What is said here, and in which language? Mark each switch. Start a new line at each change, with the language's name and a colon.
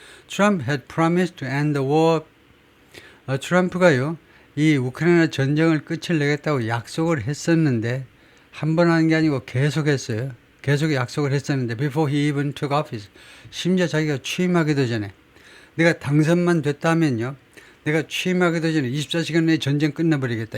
English: Trump had promised to end the war.
Korean: 트럼프가요, 이 우크라이나 전쟁을 끝을 내겠다고 약속을 했었는데, 한 번 하는 게 아니고 계속 했어요. 계속 약속을 했었는데,
English: before he even took office.
Korean: 심지어 자기가 취임하기도 전에, 내가 당선만 됐다면요, 내가 취임하기도 전에 24시간 내에 전쟁 끝내버리겠다.